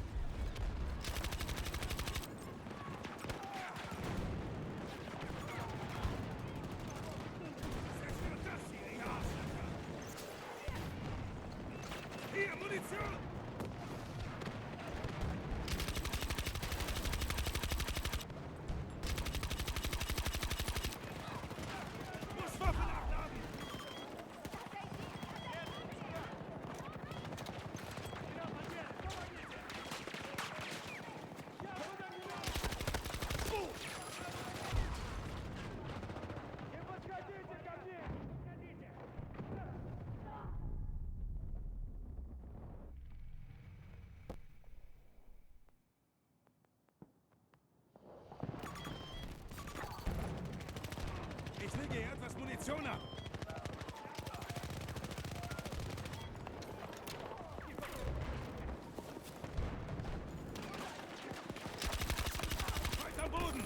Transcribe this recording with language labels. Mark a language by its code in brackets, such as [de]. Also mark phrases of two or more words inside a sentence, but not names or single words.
[de] Zerstört das hier, ihr Arschlöcher! Hier, Munition! Muss Waffen abladen! [ru] Не подходите ко мне! Подходите! [de] Ich lege hier etwas Munition ab. Weiter am Boden!